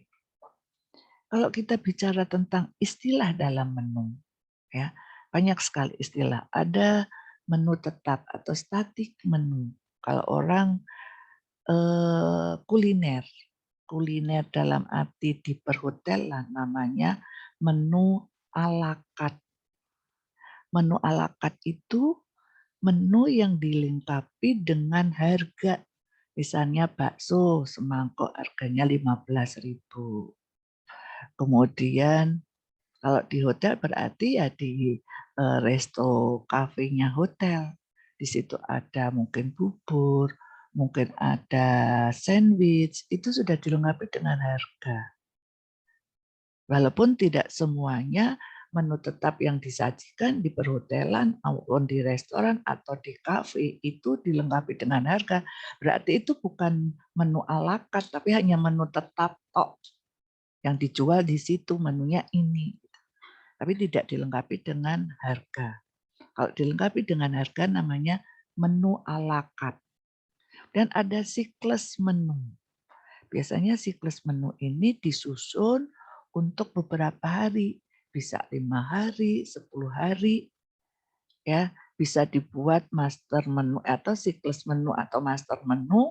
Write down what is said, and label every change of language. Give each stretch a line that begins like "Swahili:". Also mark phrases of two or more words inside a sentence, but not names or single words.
Indonesian: Kalau kita bicara tentang istilah dalam menu, ya banyak sekali istilah. Ada menu tetap atau
English: static menu.
Indonesian: Kalau orang kuliner dalam arti di perhotelan namanya menu
French: à la carte.
Indonesian: Menu
French: à la carte
Indonesian: itu menu yang dilengkapi dengan harga. Misalnya bakso semangkok harganya 15.000. Kemudian kalau di hotel berarti ya di resto kafenya hotel. Di situ ada mungkin bubur, mungkin ada sandwich, itu sudah dilengkapi dengan harga. Walaupun tidak semuanya menu tetap yang disajikan di perhotelan maupun di restoran atau di kafe itu dilengkapi dengan harga. Berarti itu bukan menu
French: à la carte,
Indonesian: tapi hanya menu tetap tok yang dijual di situ menunya ini. Tapi tidak dilengkapi dengan harga. Kalau dilengkapi dengan harga namanya menu
French: à la carte.
Indonesian: Dan ada siklus menu. Biasanya siklus menu ini disusun untuk beberapa hari. Bisa 5 hari, 10 hari. Ya, bisa dibuat
English: master menu
Indonesian: atau siklus menu atau
English: master menu.